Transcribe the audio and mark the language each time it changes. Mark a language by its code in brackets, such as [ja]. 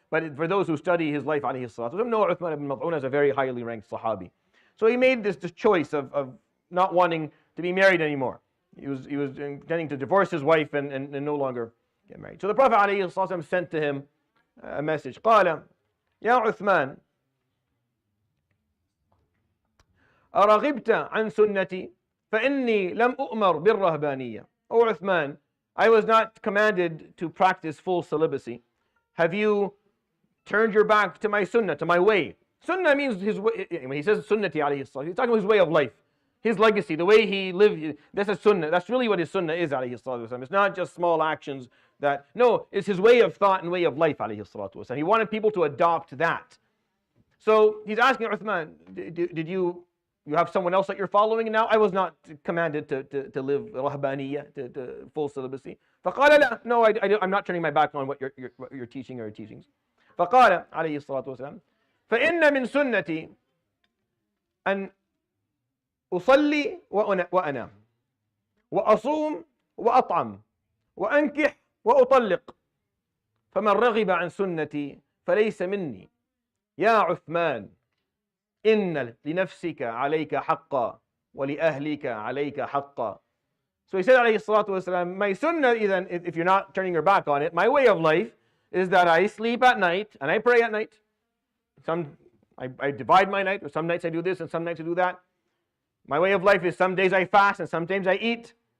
[en] But for those who study his life, ﷺ know Uthman ibn Mad'un as a very highly ranked Sahabi. So he made this choice of not wanting to be married anymore. He was intending to divorce his wife and no longer get married. So the Prophet ﷺ sent to him a message. [ar] قال يا عثمان أرغبت عن سنتي فإني لم أؤمر بالرهبانية. [en] O Uthman, I was not commanded to practice full celibacy. Have you turned your back to my sunnah, to my way? Sunnah means his way. When he says sunnati alayhi salam, he's talking about his way of life, his legacy, the way he lived. That's a sunnah. That's really what his sunnah is alayhi salam. It's not just small actions no, it's his way of thought and way of life alayhi salatu wasalam. He wanted people to adopt that. So he's asking Uthman, did you have someone else that you're following now? I was not commanded to live rahbaniyya, to full celibacy. [ar] فقال لا, [en] no, I'm not turning my back on what you're teaching or your teachings. [ar] فقال عليه الصلاة والسلام فإن من سنتي أن أصلي وأنام وأصوم وأطعم وأنكح وأطلق فمن رغب عن سنتي فليس مني يا عثمان إن لنفسك عليك حقا ولأهلك عليك حقا. [en] So he said [ar] عليه الصلاة والسلام, [en] my sunnah, if you're not turning your back on it, my way of life is that I sleep at night and I pray at night. I divide my night, or some nights I do this and some nights I do that. My way of life is some days I fast and sometimes I eat.